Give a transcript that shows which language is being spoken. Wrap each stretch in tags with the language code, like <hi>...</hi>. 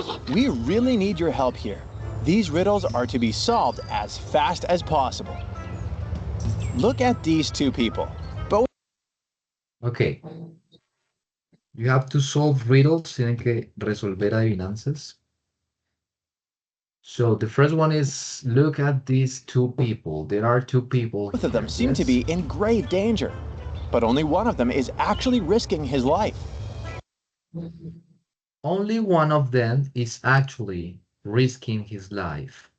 <en>We really need your help here. These riddles are to be solved as fast as possible. Look at these two people. Both Okay. You have to solve riddles.</en> <es>Tienen que resolver adivinanzas.</es> <en>So the first one is look at these two people. There are two people of them here. seem to Yes. be in grave danger, but only one of them is actually risking his life. Only one of them is actually risking his life.</en>